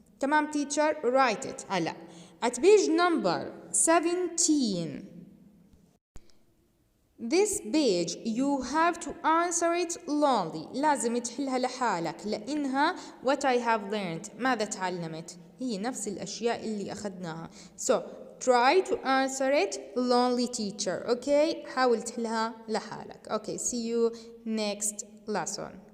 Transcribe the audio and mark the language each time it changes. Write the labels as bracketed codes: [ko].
[en] تمام teacher write it. هلا at page number 17 this page you have to answer it lonely. [ar] لازم تحلها لحالك لأنها [en] what I have learned [ar] ماذا تعلمت هي نفس الأشياء اللي أخذناها. [en] so try to answer it lonely teacher. okay [ar] حاول تحلها لحالك. [en] okay see you next lesson.